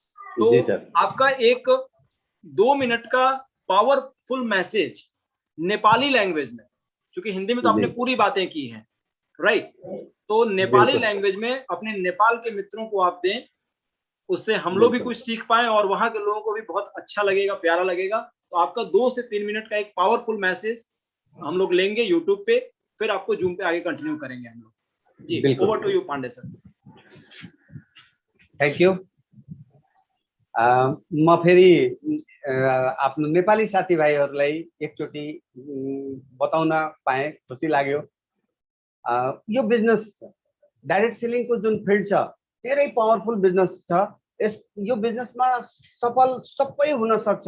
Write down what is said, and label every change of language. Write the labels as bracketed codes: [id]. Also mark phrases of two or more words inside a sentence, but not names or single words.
[hi] तो आपका एक 2 मिनट का [en] powerful message Nepali language [hi] में, क्योंकि हिंदी में तो आपने पूरी बातें की हैं, राइट, तो [en] Nepali language [hi] में अपने नेपाल के मित्रों को आप दें, उससे हम लोग भी कुछ सीख पाए और वहां के लोगों को भी बहुत अच्छा लगेगा, प्यारा लगेगा। तो आपका 2 से 3 मिनट का एक [en] powerful message [hi] हम लोग लेंगे यूट्यूब पे, फिर आपको जूम पे आगे कंटिन्यू करेंगे हम लोग। जी, [en] over to you [hi] पांडे सर। [en] thank you. [ne] म फेरि आफ्नो नेपाली साथीभाइहरूलाई एकचोटि बताउन पाएँ, खुसी लाग्यो। यो [en] business direct selling [ne] जुन फिल्ड छ धेरै [en] powerful business [ne] छ। यो बिजनेसमा सफल सबै हुन सक्छ।